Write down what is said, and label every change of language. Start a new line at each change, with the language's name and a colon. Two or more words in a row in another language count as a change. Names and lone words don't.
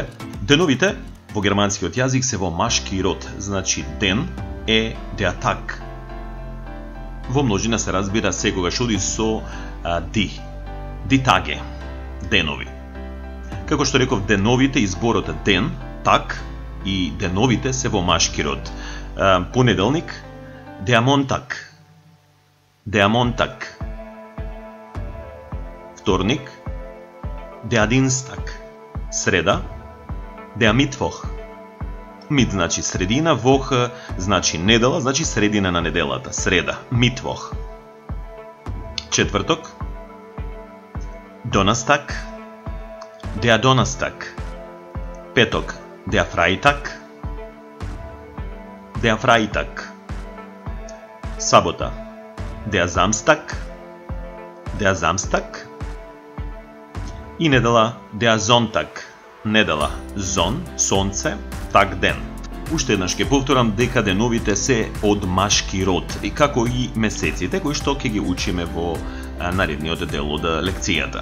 Macedonian: Деновите во германскиот јазик се во машки род, значи ден е
German: der Tag.
Macedonian: Во множина се разбира секогаш оди со
German: die Tage,
Macedonian: денови. Како што реков, деновите, изборот ден, Tag и деновите се во машки род. Понеделник,
German: der Montag. Der Montag.
Macedonian: Вторник,
German: der Dienstag.
Macedonian: Среда,
German: der Mittwoch.
Macedonian: Мит значи средина, вох значи недела, значи средина на неделата, среда, Mittwoch. Четврток, Donnerstag,
German: der Donnerstag. Петок, der Freitag. Der Freitag.
Macedonian: Сабота,
German: der Samstag. Der Samstag.
Macedonian: И недела,
German: der Sonntag.
Macedonian: Недела, зон, сонце, так ден. Уште еднаш ќе повторам дека деновите се од машки род, и како и месеците кои што ќе ги учиме во наредниот дел од лекцијата.